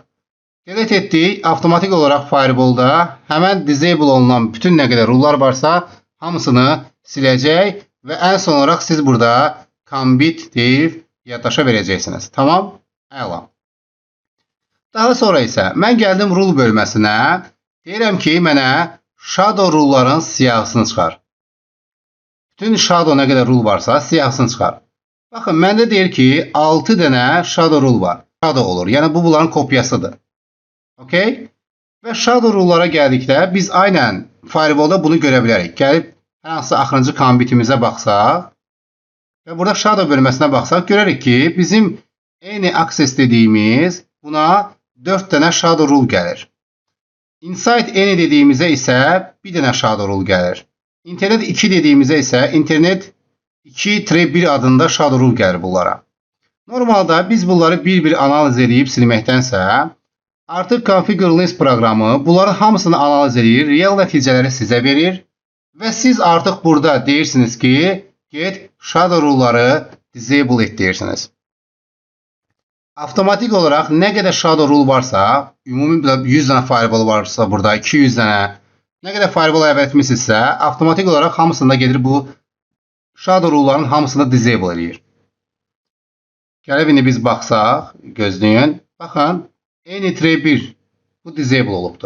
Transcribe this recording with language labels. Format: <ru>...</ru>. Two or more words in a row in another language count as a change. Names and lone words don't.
<az>Delete etdik, avtomatik olaraq firewall'da həmən disable olunan bütün nə qədər rullar varsa, hamısını siləcək və ən son olaraq siz burada commit deyib yaddaşa verəcəksiniz. Tamam? Əla. Daha sonra isə mən gəldim rule bölməsinə, deyirəm ki, mənə shadow rulların siyahısını çıxar. Bütün shadow nə qədər rule varsa siyahısını çıxar. Baxın, məndə deyir ki, 6 dənə</az> <en>shadow rule</en> <az>var. Shadow olur, yəni bu bunların kopyasıdır. Okay? Və shadow rullara gəldikdə biz aynən firewall'da bunu görə bilərik. Gəlib hər hansı axırıncı commitimizə baxsaq və burada shadow bölməsinə baxsaq görərik ki, bizim eyni access dediyimiz buna 4 dənə</az> <en>shadow rule</en> <az>gəlir.</az> <en>Inside any</en> <az>dediyimizə isə bir dənə</az> <en>shadow rule</en> <az>gəlir. İnternet 2 dediyimizə isə internet 2-1 adında</az> <en>shadow rule</en> <az>gəlir bunlara. Normalda biz bunları bir-bir analiz edib silməkdənsə, artıq Configure Links proqramı bunların hamısını analiz edir, real nəticələri sizə verir və siz artıq burada deyirsiniz ki, get</az> <en>shadow rule'ları</en> <az>disable et deyirsiniz. Avtomatik olaraq nə qədər</az> <en>shadow rule</en> <az>varsa, ümumi 100 dənə firewall varsa burada, 200 dənə, nə qədər firewall əvvəl etmişsinizsə, avtomatik olaraq hamısında gedir bu</az> <en>shadow rule'ların</en> <az>hamısını disable edir. Gəlib indi biz baxsaq, gözləyin, baxın, N-1 bu disable olubdur.</az>